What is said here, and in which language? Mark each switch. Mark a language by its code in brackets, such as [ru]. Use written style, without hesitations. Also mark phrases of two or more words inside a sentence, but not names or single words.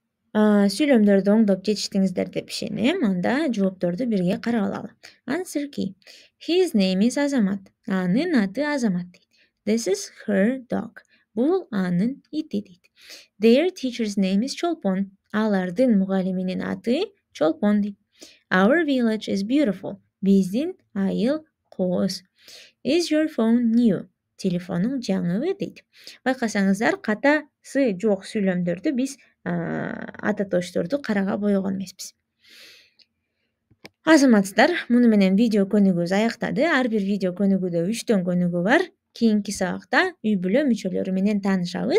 [ky] Сүйлөмдөрдү оңдоп жетиштиңиздер деп ишенем. Анда жоопторду бирге карап алалы. [en] Answer key. His name is Азамат. [ky] Анын аты Азамат дейт. [en] This is her dog. [ky] Бул анын ити дейт. [en] Their teacher's name is Чолпон. [ky] Алардын мугалиминин аты Чолпон дейт. [en] Our village is beautiful. [ky] Биздин айыл кооз. [en] Is your phone new? [ky] Телефонуң жаңыбы дейт. Байкасаңыздар, катасы жок сүйлөмдөрдү биз ата тошторду карага бойгон эмеспиз. Азаматсыздар, муну менен видео көнүгүүбүз аяктады. Ар бир видео көнүгүүдө 3 көнүгүү бар. Кийинки сабакта үй бүлө мүчөлөрү менен таанышабыз.